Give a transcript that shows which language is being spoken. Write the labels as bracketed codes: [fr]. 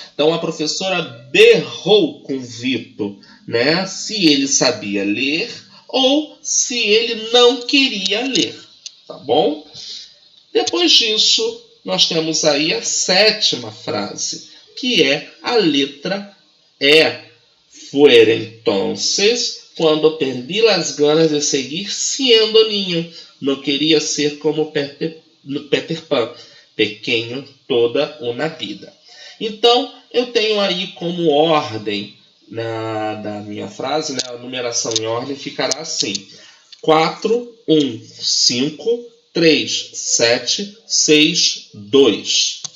[pt] Então a professora berrou com Vitor, né? Se ele sabia ler ou se ele não queria ler, tá bom? Depois disso, nós temos aí a sétima frase, que é a letra E. [es] Fue entonces cuando perdí las ganas de seguir siendo niño. No quería ser como Peter Pan, [pt] pequeno toda uma vida. Então, eu tenho aí como ordem da minha frase, né, a numeração em ordem ficará assim: 4, 1, 5, 3, 7, 6, 2.